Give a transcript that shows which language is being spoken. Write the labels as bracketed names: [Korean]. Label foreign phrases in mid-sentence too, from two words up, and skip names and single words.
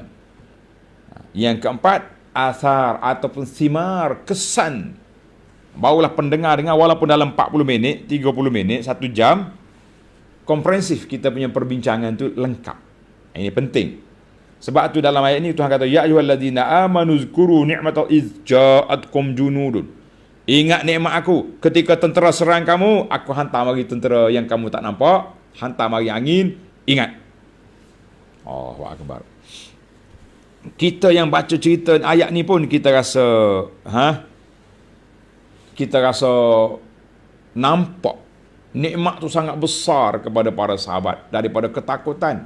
[Malay] Yang keempat, asar ataupun simar, kesan. Barulah pendengar dengar, walaupun dalam 40 minit, 30 minit, 1 jam, komprehensif kita punya perbincangan tu lengkap. Ini penting. Sebab tu dalam ayat ini Tuhan kata, [Arabic] يا أيها الذين آمنوا اذكروا نعمة إذ جاءتكم جنود. [Malay] Ingat nikmat aku, ketika tentera serang kamu, aku hantar mari tentera yang kamu tak nampak, hantar mari angin, ingat. [Arabic] الله أكبر. [Malay] Kita yang baca cerita ayat ni pun kita rasa kita rasa nampak nikmat tu sangat besar kepada para sahabat daripada ketakutan.